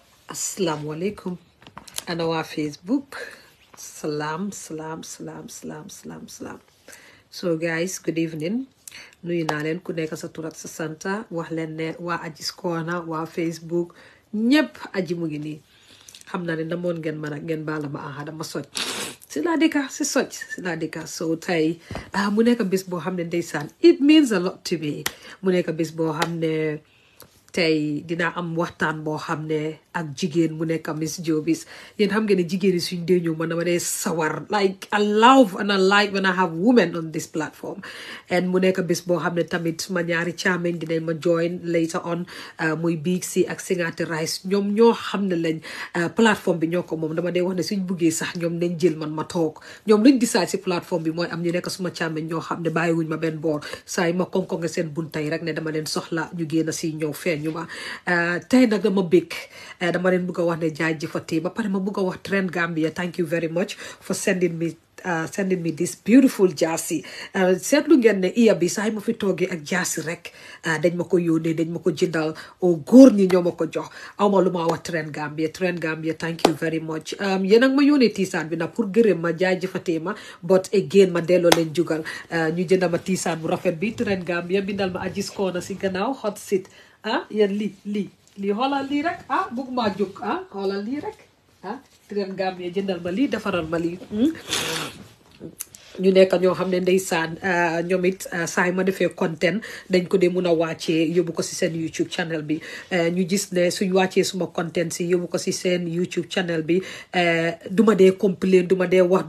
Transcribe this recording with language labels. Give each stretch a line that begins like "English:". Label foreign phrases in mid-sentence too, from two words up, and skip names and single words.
Arabic: Assalamu alaikum.
Wolof: Ana waa Facebook. Salam.
English: So guys, good evening.
Wolof: Nuyu naa leen ku nekk sa tur ak sa santa wax leen ne waa Agies Corner waa Facebook ñëpp aji mu ngi nii xam naa ne namoon ngeen man ak ngeen baala ma dama soj si laa dëkka so tey mu nekk bés boo xam ne ndeysaan
English: it means a lot to me
Wolof: mu nekk bés boo xam ne tey dinaa am waxtaan boo xam ne ak jigéen mu nekk Miss JOBIZZ yéen xam ngeen ne jigéen yi suñ dee ñëw man dama dee sawar
English: like I love and I like when I have women on this platform
Wolof: and mu nekk bés boo xam ne tamit suma ñaari caameñ dinañ ma
English: join later on
Wolof: muy Big C ak Singati Rice ñoom ñoo xam ne lañ plateforme bi ñoo ko moom dama dee wax ne suñ buggee sax ñoom nañ jël man ma toog ñoom luñ decide si plateforme bi mooy am ñu nekk suma caameñ ñoo xam ne bàyyiwuñ ma benn boor saa yi ma konkonge seen buntay rek ne dama leen soxla ñu génn si ñëw feeñ ñu ma tey nag dama bëgg dama leen bëgg a wax ne jaajëfati ba pare ma bëgg a wax Trend Gambia
English: thank you very much for sending me this beautiful
Wolof: jaasi seetlu ngeen ne iya bi saa yi ma fi toogee ak jaasi rek dañ ma ko yónnee dañ ma ko jëndal o góor ñi ñoo ma ko jox awma lu ma wax Trend Gambia
English: thank you very much
Wolof: yéen ak ma yónnee tiisaan bi nag pour gërëm ma jaajëfatee ma but again ma delloo leen jugal ñu jënda ma tiisaan bu rafet bi Trend Gambia bindal ma Agies Corner si gannaaw
English: hot seat
Wolof: yéen lii xoolal lii rek bëgg maa jóg xoolal lii rek Trend Gambia jëndal ma lii defaral ma lii ñu nekk ñoo xam ne ndeysaan ñoom it saa yi ma defee content dañ ko dee mun a wàccee yóbbu ko si seen YouTube channel bi ñu gis ne suñ wàccee suma content si yóbbu ko si seen YouTube channel bi duma dee complain duma dee wax